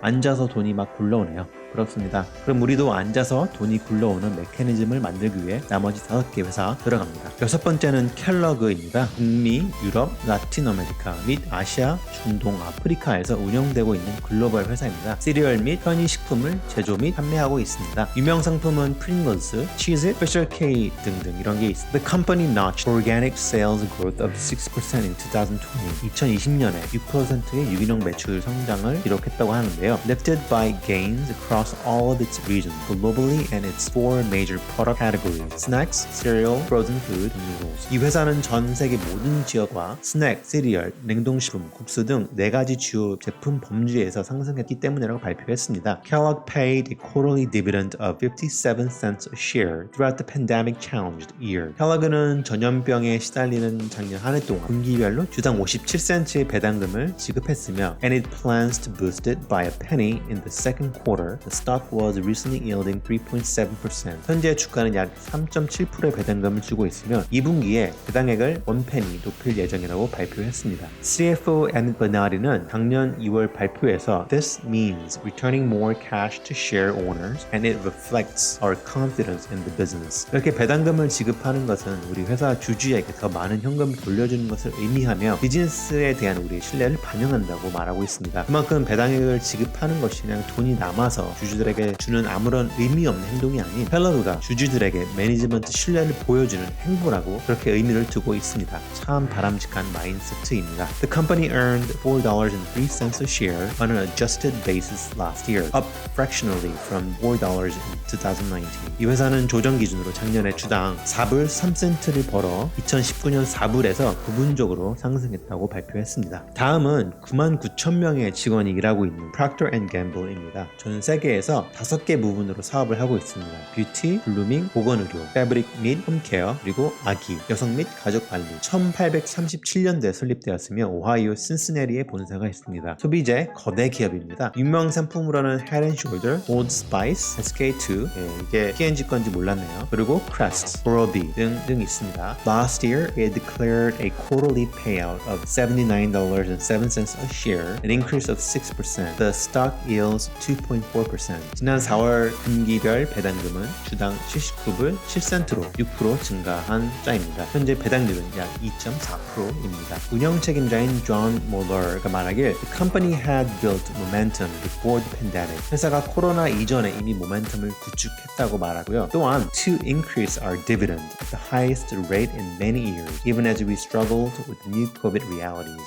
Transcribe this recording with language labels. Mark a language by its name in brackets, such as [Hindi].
[Korean] 앉아서 돈이 막 굴러오네요. 그렇습니다. 그럼 우리도 앉아서 돈이 굴러오는 메커니즘을 만들기 위해 나머지 5개 회사 들어갑니다. 6번째는 켈러그입니다. 북미, 유럽, 라틴 아메리카 및 아시아, 중동, 아프리카에서 운영되고 있는 글로벌 회사입니다. 시리얼 및 편의식품을 제조 및 판매하고 있습니다. 유명 상품은 프링글스, 치즈, 피셔 K 등등 이런 게 있습니다. [English] The company notched organic sales growth of 6% in 2020. [Korean] 2020년에 6%의 유기농 매출 성장을 기록했다고 하는데요. [English] Lifted by gains across all of its regions globally and its four major product categories: snacks, cereal, frozen food, and noodles. [Korean] 이 회사는 전 세계 모든 지역과 스낵, 시리얼, 냉동식품, 국수 등 4가지 주요 제품 범주에서 상승했기 때문이라고 발표했습니다. [English] Kellogg paid a quarterly dividend of 57 cents a share throughout the pandemic-challenged year. [Korean] 켈러그는 전염병에 시달리는 작년 한 해 동안 분기별로 주당 57센트의 배당금을 지급했으며 [English] and it plans to boost it by a penny in the second quarter. The stock was recently yielding 3.7%. [Korean] 현재 주가는 약 3.7%의 배당금을 주고 있으며 2분기에 배당액을 1penny 높일 예정이라고 발표했습니다. [English] CFO Emmett Bernardi는 [Korean] 작년 2월 발표에서 [English] This means returning more cash to share owners and it reflects our confidence in the business. [Korean] 이렇게 배당금을 지급하는 것은 우리 회사 주주에게 더 많은 현금을 돌려주는 것을 의미하며 비즈니스에 대한 우리의 신뢰를 반영한다고 말하고 있습니다. 그만큼 배당액을 지급하는 것이 그냥 돈이 남아서 주주들에게 주는 아무런 의미 없는 행동이 아닌 켈러그가 주주들에게 매니지먼트 신뢰를 보여주는 행보라고 그렇게 의미를 두고 있습니다. 참 바람직한 마인드세트입니다. [English] The company earned $4.03 a share on an adjusted basis last year, up fractionally from $4 in 2019. [Korean] 이 회사는 조정 기준으로 작년에 주당 4불 3센트를 벌어 2019년 4불에서 부분적으로 상승했다고 발표했습니다. 다음은 99,000명의 직원이 일하고 있는 Procter & Gamble입니다. 전 세계에서 5개 부분으로 사업을 하고 있습니다. 뷰티, 글루밍, 보건의료, 패브릭 및 홈케어, 그리고 아기, 여성 및 가족관리. 1837년도에 설립되었으며 오하이오 신시내리에 본사가 있습니다. 소비재 거대 기업입니다. 유명 상품으로는 Head and Shoulder, Old Spice, SK2, 이게 P&G 건지 몰랐네요. 그리고 Crest, Oral-B 등 있습니다. [English] Last year, it declared a quarterly payout of $79.07 a share, an increase of 6%. The stock yields 2.4%. [Korean] 지난 4월 분기별 배당금은 주당 79불 7센트로 6% 증가한 짜입니다. 현재 배당률은 약 2.4%입니다. 운영 책임자인 존 몰러가 말하길 [English] The company had built momentum before the pandemic. [Korean] 회사가 코로나 이전에 이미 모멘텀을 구축했다고 말하고요. 또한 [English] to increase our dividend at the highest rate in many years, even as we struggled with new COVID realities.